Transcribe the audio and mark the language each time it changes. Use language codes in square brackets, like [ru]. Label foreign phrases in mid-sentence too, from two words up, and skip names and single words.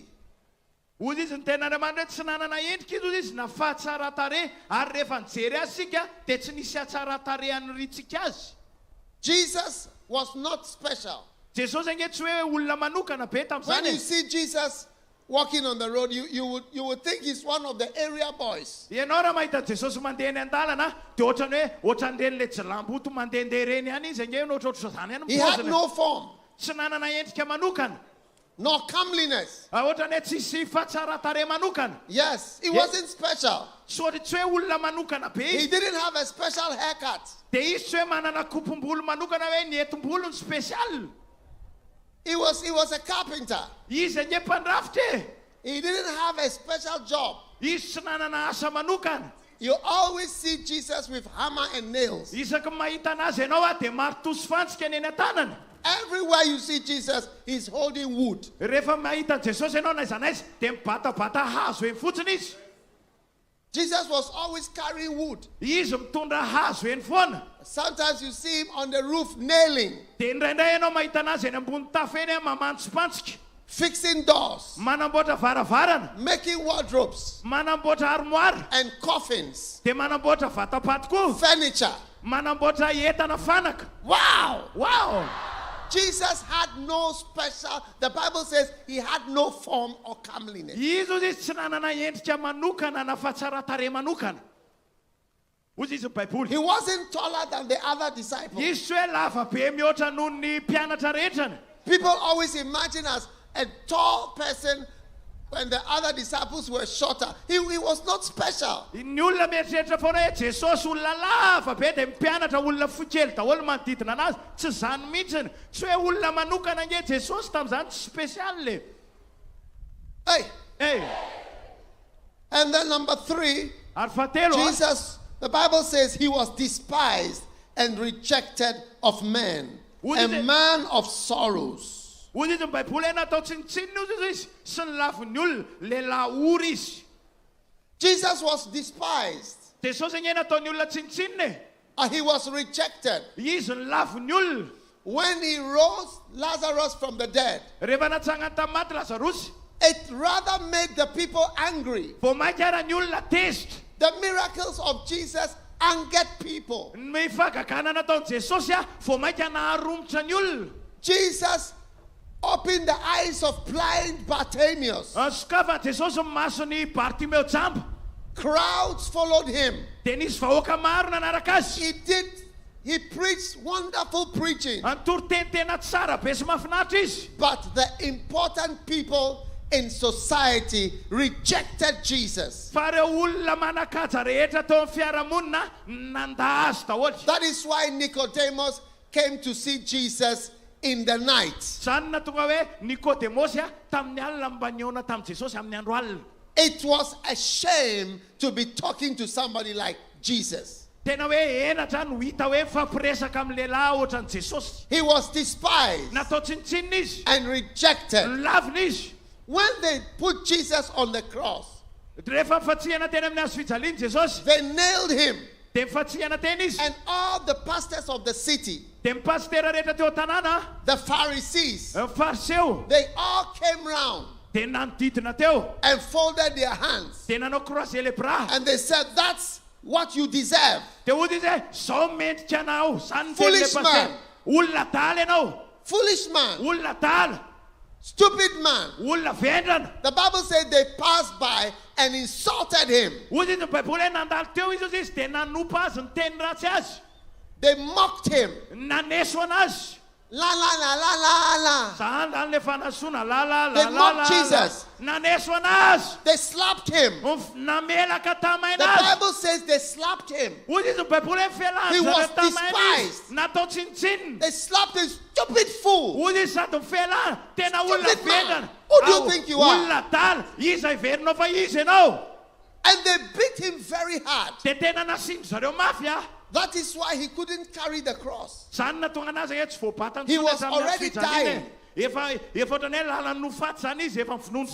[mg] Hozy izy ny tenan'Andriamanitra tsy nanana endrika izy izy na fahatsara-tarehy ary rehefa nijery azy sika dia tsy nisy hatsara-tarehy anyritsika azy. [en] Jesus was not special. [mg] Jesosy ange tsy hoe olona manokana be [en] When [mg] tamin'izany. [en] you see Jesus walking on the road, you would think he's one of the area boys. [mg] Ianao raha mahita Jesosy mandeha eny an-dalana dia ohatran'ny hoe ohatran'ireny le jilamboto mandehandeha ireny ihany izy ange ohatrohatra izany ihany [en] He had [mg] poziny. [en] no form, [mg] Tsy nanana endrika manokana. [en] nor comeliness. [mg] Ohatran'ny hoe tsisy fahatsara-tarehy manokana. [en] Yes, he wasn't special. [mg] Tsy ohatry tsy hoe olona manokana be [en] He [mg] izy. [en] didn't have a special haircut. [mg] Dia izy tsy hoe manana kopom-bolo manokana hoe ny etom-bolony spesial. [en] He was a carpenter. [mg] Izy ange mpandrafitra. [en] He didn't have a special job. [mg] Izy tsy nanana asa manokana. [en] You always see Jesus with hammer and nails. [mg] Isaky mahita anazy ianao dia marotosy fantsika eny an-tanany. [en] Everywhere you see Jesus, he's holding wood. [mg] Rehefa mahita Jesosy ianao na aiza na aiza dia mibatabata hazo eny fotsiny izy. [en] Jesus was always carrying wood. [mg] Izy mitondra hazo eny foana. [en] Sometimes you see him on the roof nailing, [mg] Dia indraindray ianao mahita anazy eny ambony tafo eny mamantsipantsika. [en] fixing doors, [mg] Manamboatra varavarana. [en] making wardrobes [mg] Manamboatra armoire. [en] and coffins, [mg] Dia manamboatra vatapaty koa. [en] furniture. [mg] Manamboatra entana fanaka. [en] Wow! Wow! Jesus had no special, the Bible says he had no form or comeliness. [mg] Izy ozy izy tsy nanana endrika manokana na fahatsara-tarehy manokana. Hozy izy ny baiboly. [en] He wasn't taller than the other disciples. [mg] Izy tsy hoe lava be mihoatra noho ny mpianatra rehetrany. [en] People always imagine as a tall person when the other disciples were shorter. He was not special. [mg] Ny olona mieritreritra foana hoe Jesosy olona lava be dia mpianatra olona fokely daholo manodidina anazy. Tsy izany mihitsiny. Tsy hoe olona manokana ange Jesosy tamin'izany tsy spesialy le. [en] Hey. And then number 3, [mg] Ary fahatelo [en] Jesus, the Bible says he was despised and rejected of men, a man of sorrows. [mg] Hozy izy ny baiboly natao tsinitsininy ozy izy sy ny lafin'ny olona lehilahy ory izy. [en] Jesus was despised. [mg] Jesosy ange nataon'ny olona tsinitsininy. [en] He was rejected. [mg] Izy ny lafin'ny olona. [en] When he rose Lazarus from the dead, [mg] Rehefa natsangany tamaty Lazarosy, [en] it rather made the people angry. [mg] vao mainka ara ny olona tezitra. [en] The miracles of Jesus angered people. [mg] Ny fahagagana nataon'i Jesosy vao mainka naharomotra ny olona. [en] Jesus opened the eyes of blind Bartimaeus. [mg] Sokafany Jesosy ny mason'ny Bartimeo jamba. [en] Crowds followed him. [mg] Dia nisy vahoaka maro nanaraka azy. [en] He preached wonderful preaching. [mg] Antoriteny tena tsara be sy mahafinaritra izy. [en] But the important people in society rejected Jesus. [mg] Fa ireo olona manakaja rehetra tao amin'ny fiarahamonina nanda azy daholo. [en] That is why Nicodemus came to see Jesus in the night. [mg] Zany na tonga hoe Nikodemosy tamin'ny alina mba niona tamin'i Jesosy amin'ny andro alina. [en] It was a shame to be talking to somebody like Jesus. [mg] Tena hoe enatra no hita hoe fampiresaka amin'ny lehilahy ohatran'i Jesosy. [en] He was despised [mg] Natao tsinitsinina izy. [en] and rejected. [mg] Lavina izy. [en] When they put Jesus on the cross, [mg] Rehefa fatsihana teny amin'ny hazo fijaliany Jesosy, [en] they nailed him. [mg] dia mifatsihana teny izy. [en] And all the pastors of the city, [mg] Dia mipasitera rehetra teo an-tanàna, [en] the Pharisees, [mg] fariseo, [en] they all came round [mg] dia nanodidina teo. [en] and folded their hands. [mg] Dia nanao [fr] croisé les bras. [en] And they said, that's what you deserve. [mg] Dia hozy izy zao mendrika anao. Zany ny [en] Foolish [mg] teny le [en] man. [mg] pasitera. Olona dala ianao. [en] Foolish man, [mg] Olona dala. [en] stupid man. [mg] Olona vendrana. [en] The Bible said they passed by and insulted him. [mg] Hozy izy ny baiboly hoe nandalo teo izy dia nanompa azy ny teny ratsy azy. [en] They mocked him. [mg] Naneso anazy. La la la la la la. Zany zany le fanasoana la la la [en] They la mocked la. Jesus. [mg] Naneso anazy. [en] They slapped him. [mg] Namelaka tamaina [en] The [mg] azy. [en] Bible says they slapped him. [mg] Hozy izy ny baiboly hoe felany [en] He was [mg] zareo tamaina izy. [en] despised. [mg] Natao tsinitsininy. [en] They slapped him, stupid fool. [mg] Hozy izy sady mifela. Tena olona [en] Stupid man. [mg] vendrana. [en] Who do you think you are? [mg] Olona dala. Izy iverinao fa izy ianao. [en] And they beat him very hard. [mg] Dia tena nasiany zareo mafy a. [en] That is why he couldn't carry the cross. [mg] Zany natonga anazy hoe tsy voabatany [en] He was [mg] tamin'ny [en] already [mg] fijaliana. [en] dying. [mg] Efa ohatran'ny hoe lalan'ny nofaty zany izy efa mifinono